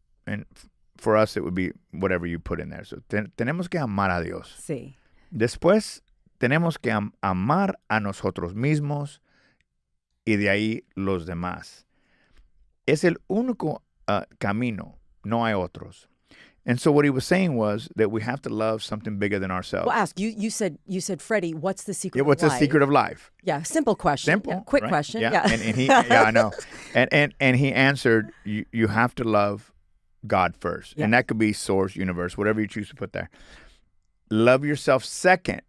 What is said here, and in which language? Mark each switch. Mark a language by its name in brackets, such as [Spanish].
[English] And for us, it would be whatever you put in there. So [Spanish] tenemos que amar a Dios. Sí. Después, tenemos que amar a nosotros mismos y de ahí los demás. Es el único camino, no hay otros. [English] And so what he was saying was that we have to love something bigger than ourselves. Well, ask you said, Freddie, what's the secret of life? What's the secret of life? Yeah, simple question. Simple, yeah, quick right? question. Yeah. And he, I know. And he answered, you have to love God first. Yeah. And that could be source, universe, whatever you choose to put there. Love yourself second.